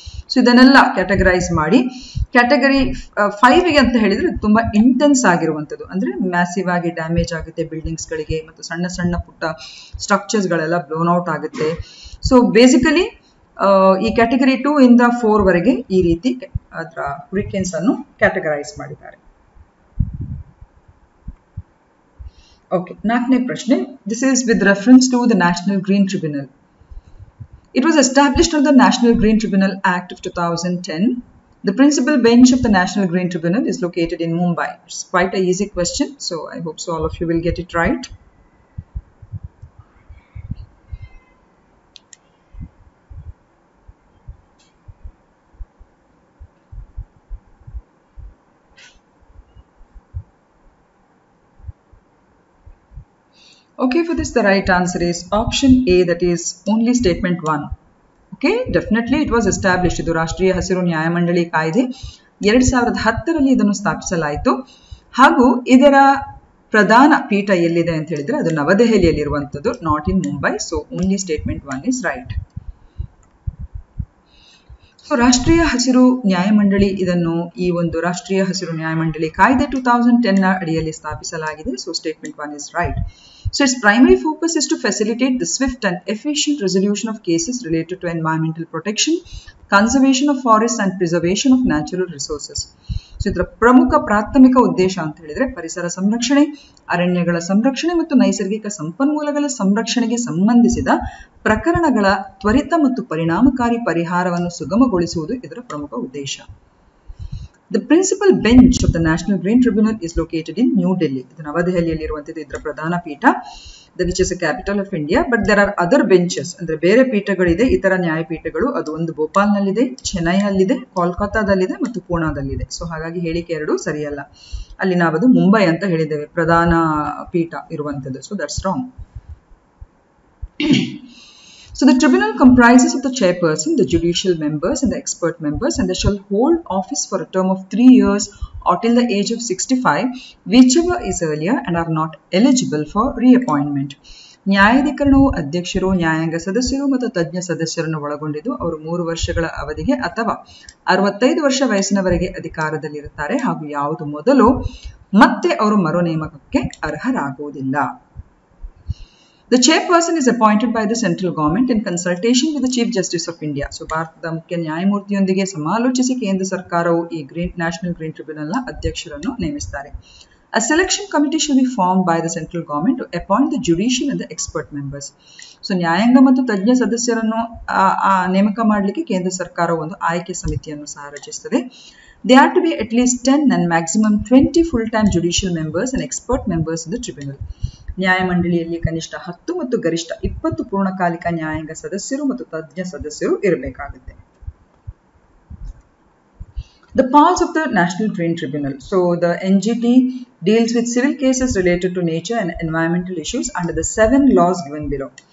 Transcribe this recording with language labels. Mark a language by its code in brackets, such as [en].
[kn] So ಇದನ್ನೆಲ್ಲ categorise ಮಾಡಿ category 5ಗೆ ಅಂತ ಹೇಳಿದ್ರೆ ತುಂಬಾ ಇಂಟೆನ್ಸ್ ಆಗಿರುವಂಥದ್ದು, ಅಂದ್ರೆ ಮ್ಯಾಸಿವ್ ಆಗಿ ಡ್ಯಾಮೇಜ್ ಆಗುತ್ತೆ ಬಿಲ್ಡಿಂಗ್ಸ್ ಗಳಿಗೆ ಮತ್ತು ಸಣ್ಣ ಸಣ್ಣ ಪುಟ್ಟ ಸ್ಟ್ರಕ್ಚರ್ಸ್ ಗಳೆಲ್ಲ ಬ್ಲೋನ್ ಔಟ್ ಆಗುತ್ತೆ. ಸೊ ಬೇಸಿಕಲಿ ಈ ಕ್ಯಾಟಗರಿ 2 ಇಂದ 4 ವರೆಗೆ ಈ ರೀತಿ ಅದರ ಹರಿಕೇನ್ಸ್ ಅನ್ನು ಕ್ಯಾಟಗರೈಸ್ ಮಾಡಿದ್ದಾರೆ. ಓಕೆ, 4ನೇ ಪ್ರಶ್ನೆ. [en] This is with reference to the National Green Tribunal. It was established under the National Green Tribunal Act of 2010. The principal bench of the National Green Tribunal is located in Mumbai. It's quite an easy question, so I hope so all of you will get it right. Okay, for this the right answer is option A, that is only statement 1. Okay, definitely it was established. [kn] ಇದು ರಾಷ್ಟ್ರೀಯ ಹಸಿರು ನ್ಯಾಯಮಂಡಳಿ ಕಾಯ್ದೆ 2010ರಲ್ಲಿ ಇದನ್ನು ಸ್ಥಾಪಿಸಲಾಯಿತು ಹಾಗೂ ಇದರ ಪ್ರಧಾನ ಪೀಠ ಎಲ್ಲಿದೆ ಅಂತ ಹೇಳಿದ್ರೆ ಅದು ನವದೆಹಲಿಯಲ್ಲಿ ಇರುವಂತದ್ದು, [en] Not in Mumbai. So only statement 1 is right. [kn] So ರಾಷ್ಟ್ರೀಯ ಹಸಿರು ನ್ಯಾಯಮಂಡಳಿ ಇದನ್ನು ಈ ಒಂದು ರಾಷ್ಟ್ರೀಯ ಹಸಿರು ನ್ಯಾಯಮಂಡಳಿ ಕಾಯ್ದೆ 2010 ನ ಅಡಿಯಲ್ಲಿ ಸ್ಥಾಪಿಸಲಾಗಿದೆ. [en] So statement 1 is right. So its primary focus is to facilitate the swift and efficient resolution of cases related to environmental protection, conservation of forests and preservation of natural resources. [kn] So ಇದರ ಪ್ರಮುಖ ಪ್ರಾಥಮಿಕ ಉದ್ದೇಶ ಅಂತ ಹೇಳಿದ್ರೆ ಪರಿಸರ ಸಂರಕ್ಷಣೆ, ಅರಣ್ಯಗಳ ಸಂರಕ್ಷಣೆ ಮತ್ತು ನೈಸರ್ಗಿಕ ಸಂಪನ್ಮೂಲಗಳ ಸಂರಕ್ಷಣೆಗೆ ಸಂಬಂಧಿಸಿದ ಪ್ರಕರಣಗಳ ತ್ವರಿತ ಮತ್ತು ಪರಿಣಾಮಕಾರಿ ಪರಿಹಾರವನ್ನು ಸುಗಮಗೊಳಿಸುವುದು ಇದರ ಪ್ರಮುಖ ಉದ್ದೇಶ. [en] The principal bench of the National Green Tribunal is located in New Delhi. [kn] ಇದು ನವದೆಹಲಿಯಲ್ಲಿ ಇರುವಂತದ್ದು ಇದರ ಪ್ರಧಾನ ಪೀಠ, [en] which is a capital of India. But there are other benches, [kn] ಅಂದ್ರೆ ಬೇರೆ ಪೀಠಗಳಿದೆ, ಇತರ ನ್ಯಾಯಪೀಠಗಳು. ಅದು ಒಂದು ಭೋಪಾಲ್ನಲ್ಲಿದೆ, ಚೆನ್ನೈನಲ್ಲಿದೆ, ಕೋಲ್ಕತ್ತಾದಲ್ಲಿದೆ ಮತ್ತು ಪೂನಾದಲ್ಲಿದೆ. ಸೊ ಹಾಗಾಗಿ ಹೇಳಿಕೆ 2 ಸರಿಯಲ್ಲ. ಅಲ್ಲಿ ನಾವದು ಮುಂಬೈ ಅಂತ ಹೇಳಿದ್ದೇವೆ ಪ್ರಧಾನ ಪೀಠ ಇರುವಂತದ್ದು. [en] So that's wrong. So the tribunal comprises of the chairperson, the judicial members and the expert members, and they shall hold office for a term of 3 years or till the age of 65, whichever is earlier, and are not eligible for reappointment. [kn] ನ್ಯಾಯಾಧಿಕರಣವು ಅಧ್ಯಕ್ಷರು, ನ್ಯಾಯಾಂಗ ಸದಸ್ಯರು ಮತ್ತು ತಜ್ಞ ಸದಸ್ಯರನ್ನು ಒಳಗೊಂಡಿದ್ದು ಅವರು 3 ವರ್ಷಗಳ ಅವಧಿಗೆ ಅಥವಾ 65 ವರ್ಷ ವಯಸ್ಸಿನವರೆಗೆ ಅಧಿಕಾರದಲ್ಲಿರುತ್ತಾರೆ ಹಾಗೂ ಯಾವುದು ಮೊದಲು ಮತ್ತೆ ಅವರು ಮರು ನೇಮಕಕ್ಕೆ ಅರ್ಹರಾಗುವುದಿಲ್ಲ. [en] The chairperson is appointed by the central government in consultation with the Chief Justice of India. [kn] So ಭಾರತದ ಮುಖ್ಯ ನ್ಯಾಯಮೂರ್ತಿಯೊಂದಿಗೆ ಸಮಾಲೋಚಿಸಿ ಕೇಂದ್ರ ಸರ್ಕಾರವು ಈ ನ್ಯಾಷನಲ್ ಗ್ರೀನ್ ಟ್ರಿಬ್ಯುನಲ್ನ ಅಧ್ಯಕ್ಷರನ್ನು ನೇಮಿಸುತ್ತಾರೆ. [en] A selection committee shall be formed by the central government to appoint the judicial and the expert members. [kn] So ನ್ಯಾಯಾಂಗ ಮತ್ತು ತಜ್ಞ ಸದಸ್ಯರನ್ನು ನೇಮಕ ಮಾಡಲಿಕ್ಕೆ ಕೇಂದ್ರ ಸರ್ಕಾರವು ಒಂದು ಆಯ್ಕೆ ಸಮಿತಿಯನ್ನು ಸಹ ರಚಿಸುತ್ತದೆ. [en] They are to be at least 10 and maximum 20 full-time judicial members and expert members in the tribunal. [kn] ನ್ಯಾಯಮಂಡಳಿಯಲ್ಲಿ ಕನಿಷ್ಠ 10 ಮತ್ತು ಗರಿಷ್ಠ 20 ಪೂರ್ಣಕಾಲಿಕ ನ್ಯಾಯಾಂಗ ಸದಸ್ಯರು ಮತ್ತು ತಜ್ಞ ಸದಸ್ಯರು ಇರಬೇಕಾಗುತ್ತೆ. [en] The powers of the National Green Tribunal. So the NGT deals with civil cases related to nature and environmental issues under the 7 laws given below.